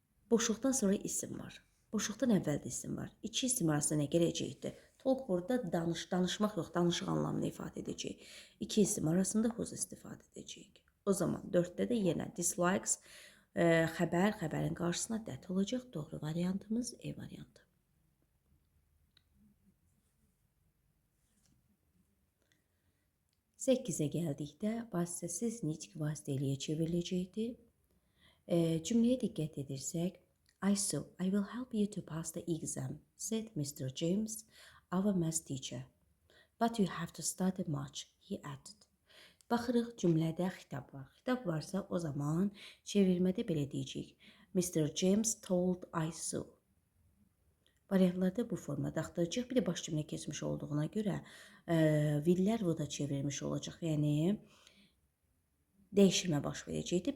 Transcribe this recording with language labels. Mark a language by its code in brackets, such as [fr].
[az] Boşluqdan sonra isim var. Boşluqdan əvvəl də isim var. İki isim arasında nə gələcəkdir? Talk burada danışmaq yox, danışıq anlamını ifadə edəcək. İki isim arasında whose istifadə edəcəyik. O zaman 4-də də yenə dislikes, xəbərin qarşısına that olacaq. Doğru variantımız E variantı. 8-ə gəldikdə vasitəsiz nitq vasitəliyə çevriləcəkdir. Cümləyə diqqət edirsək, [en] I will help you to pass the exam, said Mr. James, our math teacher. But you have to study much, he added. [az] Baxırıq, cümlədə xitab var. Xitab varsa o zaman çevirmədə belə deyəcəyik. Mr. [en] James told Aysu. [az] Variantlarda bu formada axtaracaq. Bir də baş cümlə keçmiş olduğuna görə willlər would-a çevrilmiş olacaq. Yəni, dəyişilmə baş verəcəkdir.